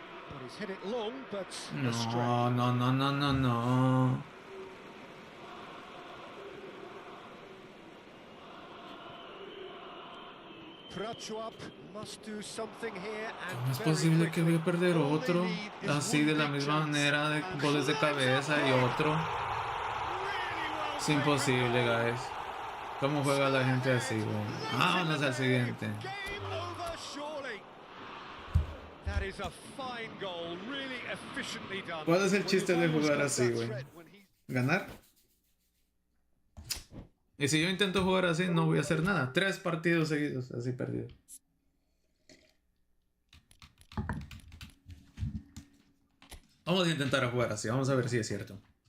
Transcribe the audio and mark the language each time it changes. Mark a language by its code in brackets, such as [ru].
[en] Well, he's hit it long, but astray. [es] No. [en] Prachuap must do something here and [es] ¿Cómo es [en] very [es] posible que voy a [en] quickly. [es] perder otro? Así de la misma manera, de goles de cabeza y otro. Es imposible, guys. ¿Cómo juega la gente así, güey? Vámonos al siguiente. [en] Game over, surely. That is a fine goal, really efficiently done. [es] ¿Cuál es el chiste de jugar así, güey? ¿Ganar? Y si yo intento jugar así, no voy a hacer nada. 3 partidos seguidos, así perdido. Vamos a intentar jugar así, vamos a ver si es cierto.